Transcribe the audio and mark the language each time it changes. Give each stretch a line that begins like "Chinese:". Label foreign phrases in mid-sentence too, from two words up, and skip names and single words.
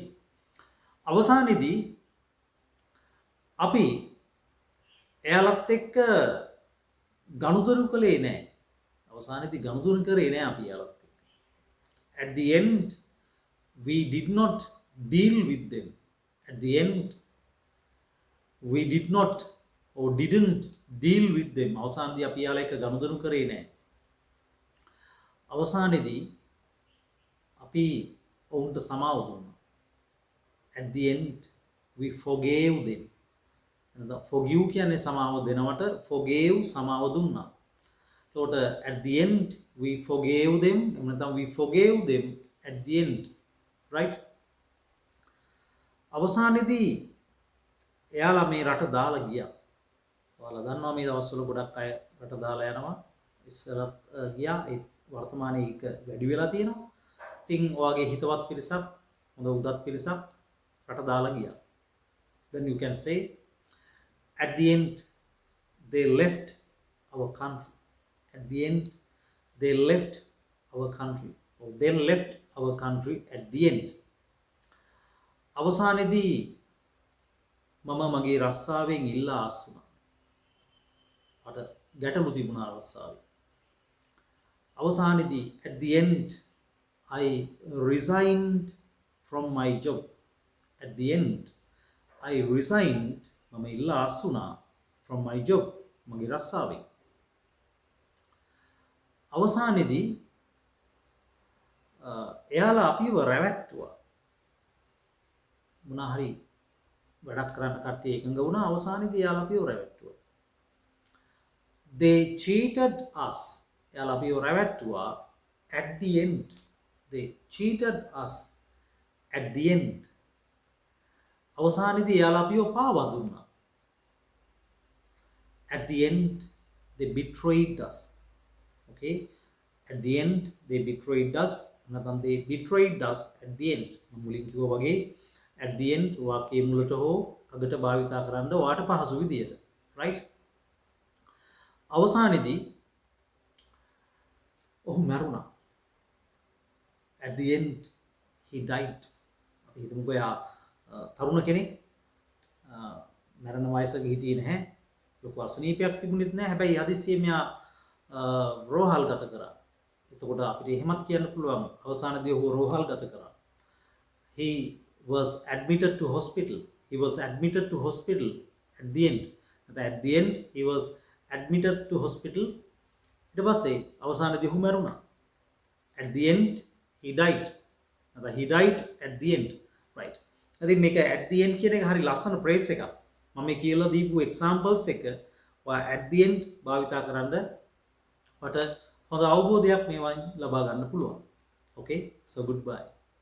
Sinhala: අවසානයේදී අපි එයාලත් එක්ක ගනුදෙනු කළේ නැහැ. අවසානයේදී ගනුදෙනු කරේ නැහැ අපි එයාලත් එක්ක.
English: at the end we did not deal with them. at the end we did not or didn't deal with them.
Sinhala: අවසානයේදී අපි එයාලා එක්ක ගනුදෙනු කරේ නැහැ. අවසානයේදී අපි ඔවුන්ට සමාව දුන්නා.
English: at the end we forgave them.
Sinhala: forgive කියන්නේ සමාව දෙනවට forgave සමාව දුන්නා.
English: එතකොට at the end we forgave them.
Sinhala: එහෙම නැත්නම්
English: we forgave them at the end. right?
Sinhala: අවසානයේදී එයාලා මේ රට දාලා ගියා. ඔයාලා දන්නවා මේ දවස්වල ගොඩක් අය රට දාලා යනවා. ඉස්සරත් ගියා. ඒ වර්තමානයේ එක වැඩි වෙලා තියෙනවා. ඉතින් ඔයාගේ හිතවත් පිරිසක්, හොඳ උදත් පිරිසක් රට දාලා ගියා.
English: then you can say at the end they left our country. at the end they left our country. or they left our country at the end.
Sinhala: අවසානයේදී මම මගේ රස්සාවෙන් ඉල්ලා ආසුණා. අර ගැටලු තිබුණා රස්සාවේ.
English: අවසානයේදී at the end I resigned from my job. at the end I resigned
Sinhala: මම ඉල්ලා ආසුණා
English: from my job.
Sinhala: මගේ රස්සාවෙන්. අවසානයේදී එයාලා අපිව රැවට්ටුවා. මොනවා හරි වැඩක් කරන්න කට්ටිය එකඟ වුණා. අවසානයේදී එයාලා අපිව රැවට්ටුවා.
English: they cheated us.
Sinhala: එයාලා අපිව රැවට්ටුවා
English: at the end. they cheated us at the end.
Sinhala: අවසානයේදී එයාලා අපිව පාවා දුන්නා.
English: at the end they betrayed us. okay at the end they betrayed us. නැත්නම් they betrayed us at the end.
Sinhala: මුලින් කිව්වා වගේ
English: at the end
Sinhala: වාක්‍යයේ මුලට හෝ අගට භාවිතා කරන්න ඔයාට පහසු විදියට right අවසානයේදී ඔහු මැරුණා
English: at the end he died
Sinhala: අපි හිතමුකෝ එයා තරුණ කෙනෙක් මරණ වයසක හිටියේ නැහැ ලොකු අසනීපයක් තිබුණෙත් නැහැ හැබැයි හදිස්සියේ මෙයා රෝහල් ගත කරා එතකොට අපිට එහෙමත් කියන්න පුළුවන් අවසානයේදී ඔහු රෝහල් ගත කරා
English: he was admitted to hospital at the end he was admitted to hospital
Sinhala: ඊට පස්සේ අවසානයේදී ඔහු මැරුණා
English: at the end he died at the end right
Sinhala: ඉතින් මේක
English: at the end
Sinhala: කියන එක හරි ලස්සන phrase එකක් මම මේ කියලා දීපු examples එක ඔයා
English: at the end
Sinhala: භාවිතා කරන්න ඔයාට හොඳ අවබෝධයක් මේවායින් ලබා ගන්න පුළුවන්
English: okay so goodbye